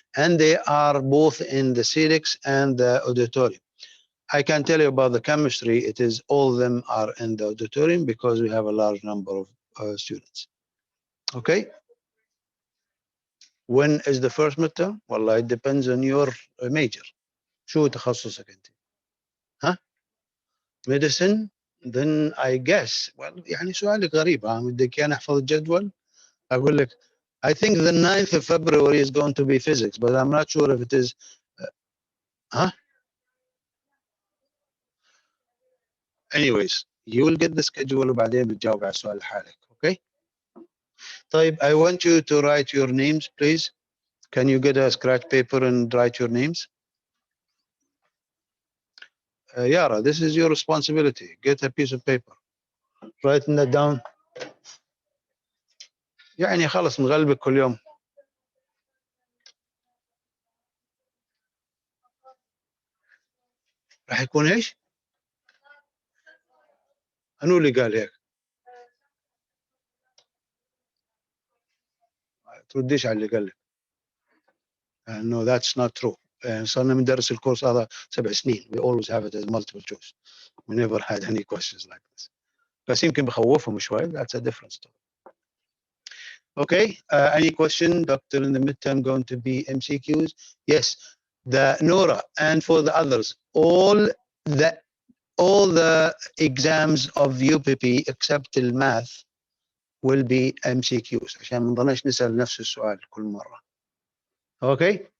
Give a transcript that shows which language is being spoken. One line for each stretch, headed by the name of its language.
English: And they are both in the CEDX and the auditorium. I can tell you about the chemistry. It is all of them are in the auditorium because we have a large number of students. Okay. When is the first midterm? Well, it depends on your major.
Arabic: شو تخصصك انت؟ ها؟ Medicine?
English: Then I guess.
Arabic: Well, يعني سؤالك غريب. بدك أنا أحفظ الجدول؟ أقول لك
English: I think the 9th of February is going to be physics, but I'm not sure if it is. Huh? Anyways, you will get the schedule
Arabic: وبعدين بتجاوب على السؤال لحالك.
English: Okay? طيب, I want you to write your names, please. Can you get a scratch paper and write your names? Yara, this is your responsibility. Get a piece of paper. Writing that down.
Arabic: يعني خلص نغلبك كل يوم. راح يكون ايش؟ أنو اللي قال هيك؟ ترديش على اللي قال لك.
English: No, that's not true.
Arabic: صرنا بندرس الكورس هذا 7 سنين.
English: We always have it as multiple choice. We never had any questions like this.
Arabic: بس يمكن بخوفهم شوي.
English: That's a different story. Okay. Any question, Doctor? In the midterm going to be MCQs? Yes. The Nora and for the others, all the exams of UPP except the math will be MCQs
Arabic: عشان ما نضلناش نسأل نفس السؤال كل مرة.
English: Okay.